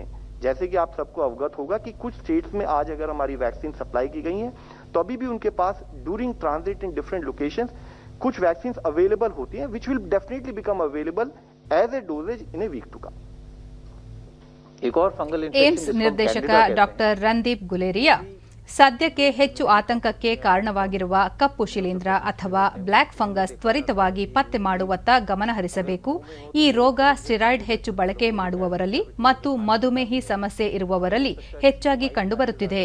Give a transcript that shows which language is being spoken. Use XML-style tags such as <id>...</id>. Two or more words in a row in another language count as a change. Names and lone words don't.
<hi>जैसे कि आप सबको अवगत होगा कि कुछ स्टेट्स में आज अगर हमारी</hi> <en>vaccine supply</en> <hi>की गई है तो अभी भी उनके पास</hi> <en>during transit in different locations</en> <hi>कुछ</hi> <en>vaccine available</en> <hi>होती हैं</hi> <en>which will definitely become available as a doses in a week to come.</en> <hi>एक और फंगल</hi> <kn>ಏಮ್ಸ್ ನಿರ್ದೇಶಕ ಡಾಕ್ಟರ್ ರಂದೀಪ್ ಗುಲೇರಿಯಾ ಸದ್ಯಕ್ಕೆ ಹೆಚ್ಚು ಆತಂಕಕ್ಕೆ ಕಾರಣವಾಗಿರುವ ಕಪ್ಪು ಶಿಲೀಂಧ್ರ ಅಥವಾ</kn> <en>black fungus</en> <kn>ತ್ವರಿತವಾಗಿ ಪತ್ತೆ ಮಾಡುವತ್ತ ಗಮನ ಹರಿಸಬೇಕು. ಈ ರೋಗ ಸ್ಟೆರಾಯ್ಡ್ ಹೆಚ್ಚು ಬಳಕೆ ಮಾಡುವವರಲ್ಲಿ ಮತ್ತು ಮಧುಮೇಹಿ ಸಮಸ್ಯೆ ಇರುವವರಲ್ಲಿ ಹೆಚ್ಚಾಗಿ ಕಂಡುಬರುತ್ತಿದೆ.</kn>